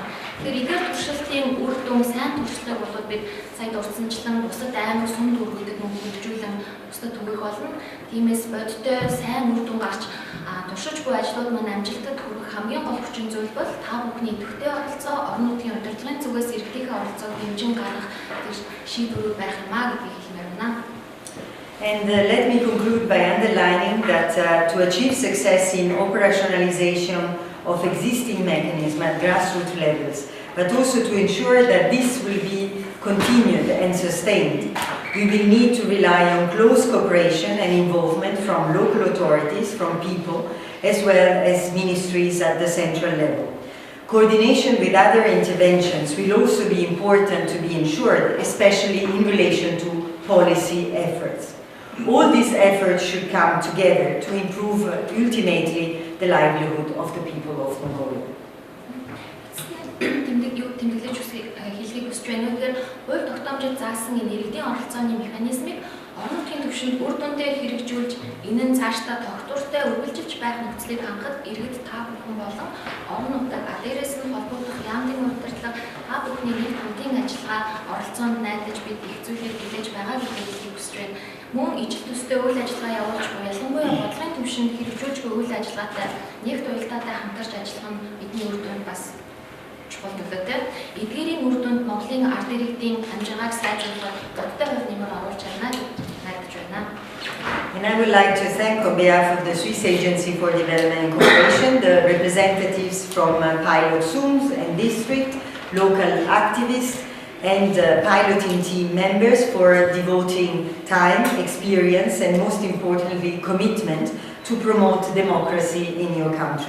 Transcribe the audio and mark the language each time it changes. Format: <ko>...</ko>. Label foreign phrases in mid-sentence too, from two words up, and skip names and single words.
<mn>Тэгэхээр эдгээр туршилтын үр дүн сайн туршлагыг болоод бид сая дурсамжлан бусад аймаг сум дүүргүүдэд мөн хөгжүүлэн бусдад түгэх болно. Тиймээс бодтой сайн үр дүн гарч туршиж буй ажлууд маань амжилтад хүрэх хамгийн гол хүчин зүйл бол та бүхний идэвхтэй оролцоо, орон нутгийн удирдлагын зүгээс иргэдийнхээ оролцоог хэмжин гаргах шийдвэрүүд байх юм а гэдгийг хэлмээр байна.</mn> <en>And let me conclude by underlining that to achieve success in operationalization of existing mechanisms at grassroots levels, but also to ensure that this will be continued and sustained, we will need to rely on close cooperation and involvement from local authorities, from people, as well as ministries at the central level. Coordination with other interventions will also be important to be ensured, especially in relation to policy efforts. All these efforts should come together to improve ultimately the livelihood of the people of Mongolia.</en> <mn>Тэмдэглэж хэлхийг хүсэж байна. Тэгэхээр хууль тогтоомжид заасан энэ иргэдийн оролцооны механизмыг орон нутгийн түвшинд үр дүндээ хэрэгжүүлж энэ нь цаашдаа тогтвортой үргэлжилж байх нөхцөлийг хангахад иргэд та бүхэн болон орон нутаг дээрээс нь холбогдох яамдын удирдлага та бүхний нэг хамтын ажиллагаа оролцоонд найдаж бид их зүйлийг хүлээж байгаа гэдгийг хүсэж байна. Мөн ижил төстэй үйл ажиллагаа явуулж буй ялангуяа бодлогын түвшинд хэрэгжүүлж буй үйл ажиллагаатай нэгд уялдаатай хамтарч ажиллах нь бидний үр дүнд бас чухал төлөвтэй. Эдгээрийн үр дүнд Монголын ард иргэдийн амжиргааг сайжруулах бодтой хувь нэмэр оруулж байна гэж найдаж байна.</mn> <en>And I would like to thank on behalf of the Swiss Agency for Development and Cooperation, the representatives from pilot Zooms and district, local activists, and piloting team members for devoting time, experience, and most importantly, commitment to promote democracy in your country.</en>